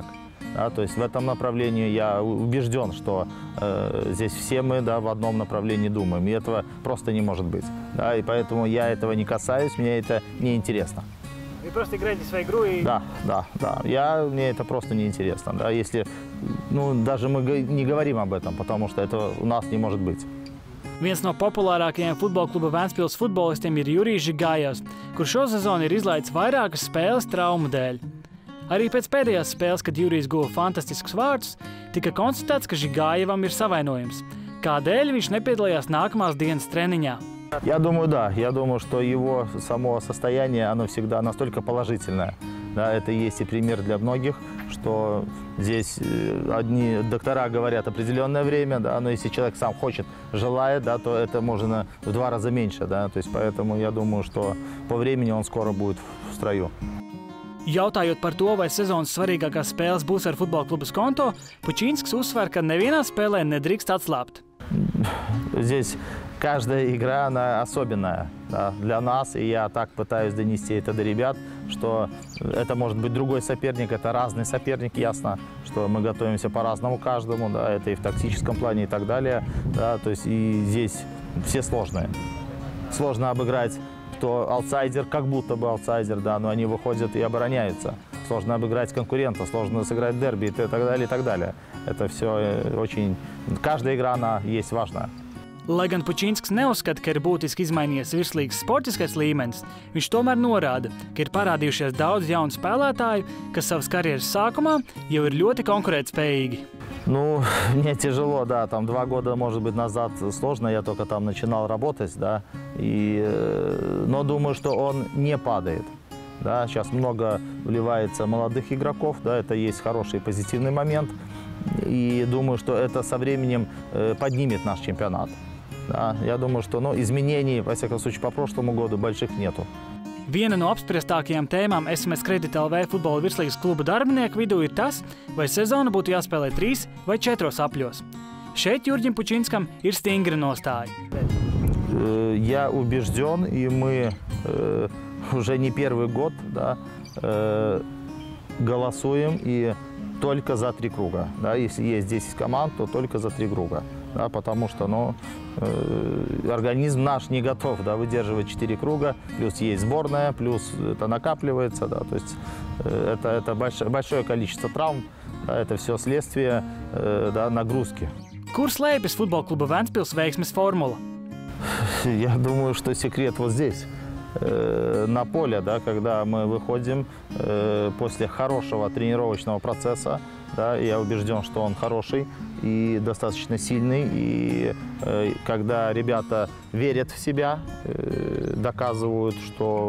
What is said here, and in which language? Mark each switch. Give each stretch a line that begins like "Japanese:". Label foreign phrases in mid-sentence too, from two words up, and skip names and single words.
Russian: Да, то есть в этом направлении я убежден, что здесь все мы, да, в одном направлении думаем. И этого просто не может быть. Да, и поэтому я этого не касаюсь, мне это не интересно. Вы просто играете свою игру и... Да. Мне это просто не интересно. Да, если, даже мы не говорим об этом, потому что это у нас не может быть.
Latvian: Viens no populārākajiem futbola kluba Ventspils futbolistiem ir Jurijs Žigājevs, kurš šo sezonu ir izlaidis vairākas spēles traumu dēļ. Arī pēc pēdējās spēles, kad Jurijs guva fantastiskus vārdus, tika konstatēts, ka Žigājevam ir savainojums. Kādēļ viņš nepiedalījās nākamās dienas treniņā?
Russian: Я думаю, да. Я думаю, что его само состояние, оно всегда настолько положительное. Да, это есть и пример для многих, что здесь одни доктора говорят определенное время, да, но если человек сам хочет, желает, да, то это можно в 2 раза меньше. Да, то есть поэтому я думаю, что по времени он скоро будет в строю.
Latvian: Jautājot par to, vai sezonas svarīgākās spēles būs ar futbola klubas konto, Pučinsks uzsver, ka nevienā spēlē nedrīkst atslābt.
Russian: Здесь каждая игра, она особенная, да, для нас, и я так пытаюсь донести это до ребят, что это может быть другой соперник, это разный соперник, ясно, что мы готовимся по-разному каждому, да, это и в тактическом плане и так далее, да, то есть и здесь все сложные. Сложно обыграть, кто аутсайдер, как будто бы аутсайдер, да, но они выходят и обороняются. Сложно обыграть конкурента, сложно сыграть дерби и так далее, и так далее. Это все очень... Каждая игра, она есть важная.
Latvian: Lai gan Pučinsks neuzskata, ka ir būtiski izmainījies virslīgas sportiskais līmenis, viņš tomēr norāda, ka ir parādījušies daudz jaunu spēlētāju, kas savas karjeras sākumā jau ir ļoti konkurētspējīgi.
Russian: Ну, мне тяжело, да, там 2 года, может быть, назад сложно, я только там начинал работать, да, но думаю, что он не падает. Да, сейчас много вливается молодых игроков, да, это есть хороший позитивный момент, и думаю, что это со временем поднимет наш чемпионат. Да. Я думаю, что изменений, во всяком случае, по прошлому году больших нету.
Latvian: Viena no apspriestākajām tēmām SMS Kredit LV futbola virslīgas kluba darbinieku vidū ir tas, vai sezona būtu jāspēlē 3 vai 4 apļos. Šeit Jurģim Pučinskam ir stingra nostāja.
Russian: Я убежден, и мы уже не первый год, да, голосуем и только за 3 круга. Да, если есть 10 команд, то только за 3 круга. Да, потому что организм наш не готов, да, выдерживать 4 круга, плюс есть сборная, плюс это накапливается. Да, то есть это большое количество травм, да, это все следствие да, нагрузки.
Latvian: Kur slēpjas futbola kluba Ventspils veiksmes formula?
Russian: Я думаю, что секрет вот здесь. На поле, да, когда мы выходим после хорошего тренировочного процесса, да, я убежден, что он хороший и достаточно сильный, и когда ребята верят в себя, доказывают, что